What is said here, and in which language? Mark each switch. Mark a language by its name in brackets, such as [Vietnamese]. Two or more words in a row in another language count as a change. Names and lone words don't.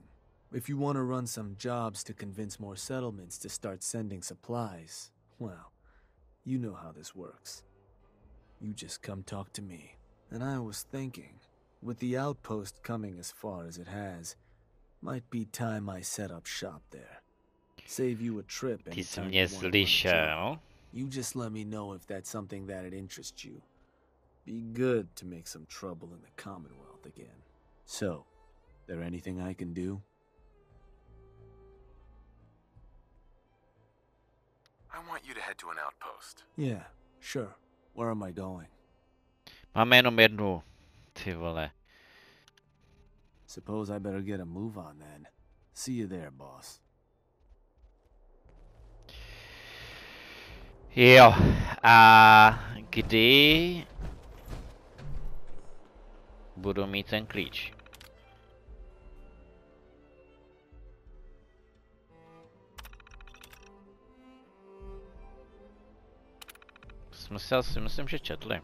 [English] If you want to run some jobs to convince more settlements to start sending supplies, well, you know how this works. You just come talk to me. And I was thinking, with the outpost coming as far as it has, might be time I set up shop there. Save you a trip [Czech] Ty jsi [English] anytime [Czech] mě [English] you want to run a job. [Czech] slyšel? [English] You just let me know if that's something that'd interest you. Be good to make some trouble in the Commonwealth again. So, there anything I can do? I want you to head to an outpost. Yeah, sure. Where am I going? [Czech] Máme jenom jednu. Ty vole. [English] Suppose I better get a move on then. See you there, boss. [Czech] Jo. A kdy budu mít ten klíč? Jsme si myslím, že četli.